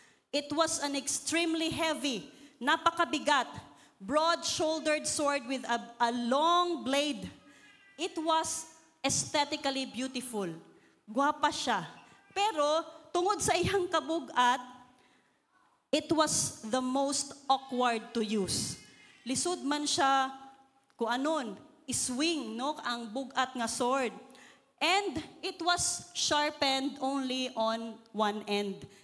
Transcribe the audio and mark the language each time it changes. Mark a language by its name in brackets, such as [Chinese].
[English] It was an extremely heavy, [Filipino] napakabigat, [English] broad-shouldered sword with a long blade. It was aesthetically beautiful. [Cebuano] Gwapa siya. Pero tungod sa iyang kabugat, [English] it was the most awkward to use. [Cebuano] Lisod man siya, kung anon, iswing, no, ang bugat nga sword. [English] And it was sharpened only on one end.